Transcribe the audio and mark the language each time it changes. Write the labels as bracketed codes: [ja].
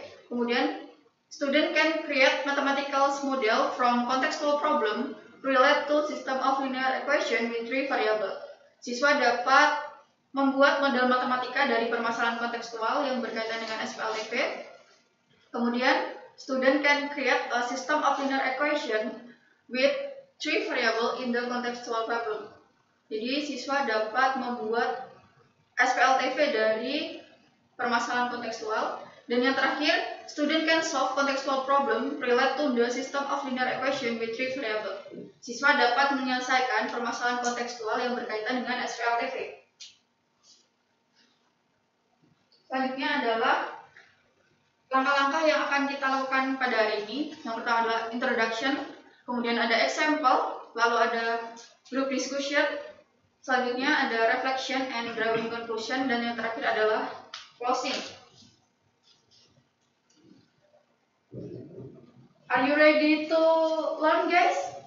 [id] Kemudian [en] student can create mathematical model from contextual problem relate to system of linear equation with 3 variable. [id] Siswa dapat membuat model matematika dari permasalahan kontekstual yang berkaitan dengan SPLTV. Kemudian [en] student can create a system of linear equation with 3 variable in the contextual problem. [id] Jadi siswa dapat membuat SPLTV dari permasalahan kontekstual. Dan yang terakhir, [en] student can solve contextual problem relate to the system of linear equation with 3 variable. [id] Siswa dapat menyelesaikan permasalahan kontekstual yang berkaitan dengan SPLTV. Selanjutnya adalah langkah-langkah yang akan kita lakukan pada hari ini. Yang pertama adalah introduction, kemudian ada example, lalu ada group discussion, selanjutnya ada reflection and drawing conclusion, dan yang terakhir adalah closing. [en] Are you ready to learn, guys?